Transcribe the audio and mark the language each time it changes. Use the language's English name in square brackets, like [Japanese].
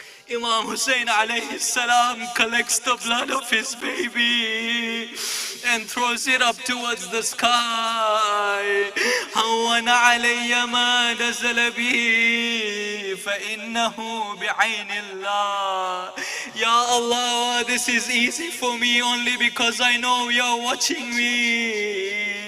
[English] Imam Hussein alayhi salam collects the blood of his baby and throws it up towards the sky. [Arabic] هون علي ما نزل به فإنه بعين الله. [English] Ya Allah, this is easy for me only because I know you're watching me.